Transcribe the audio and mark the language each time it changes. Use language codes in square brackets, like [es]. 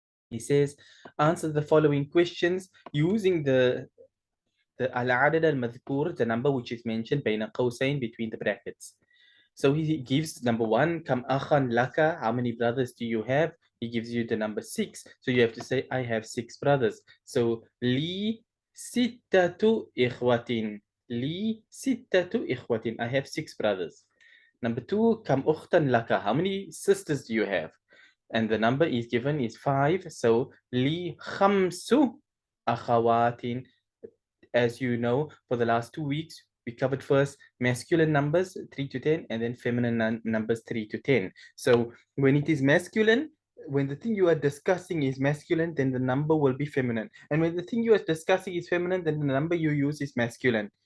[en] He says, answer the following questions using the [ar] العدد المذكور, [en] the number which is mentioned [ar] بين قوسين, [en] between the brackets. So he gives number 1, [ar] كم أخا لك, [en] how many brothers do you have? He gives you the number 6. So you have to say, I have 6 brothers. [ar] So لي ستة إخوة. لي ستة إخوة. [en] I have 6 brothers. Number 2, [ar] كم أختا لك, [en] how many sisters do you have? And the number is given is 5. [ar] So لي خمس أخوات. [en] As you know, for the last 2 weeks, we covered first masculine numbers 3 to 10 and then feminine numbers 3 to 10. So when it is masculine, when the thing you are discussing is masculine, then the number will be feminine. And when the thing you are discussing is feminine, then the number you use is masculine.